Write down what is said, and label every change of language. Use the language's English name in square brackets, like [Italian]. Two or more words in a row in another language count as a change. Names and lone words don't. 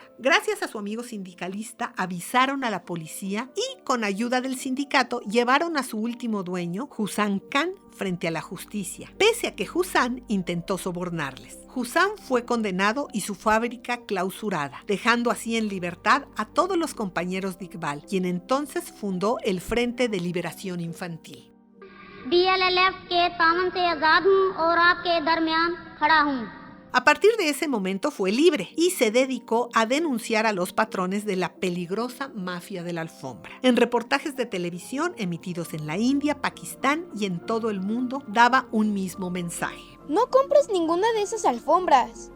[Spanish] Gracias a su amigo sindicalista, avisaron a la policía y, con ayuda del sindicato, llevaron a su último dueño, Hussain Khan, frente a la justicia, pese a que Hussan intentó sobornarles. Hussan fue condenado y su fábrica clausurada, dejando así en libertad a todos los compañeros de Iqbal, quien entonces fundó el Frente de Liberación Infantil. [Hindi] DLLF के तामन से आजाद हूँ और आपके दरमियान खड़ा हूँ. [Spanish] A partir de ese momento fue libre y se dedicó a denunciar a los patrones de la peligrosa mafia de la alfombra. En reportajes de televisión emitidos en la India, Pakistán y en todo el mundo daba un mismo mensaje. No compres ninguna de esas alfombras.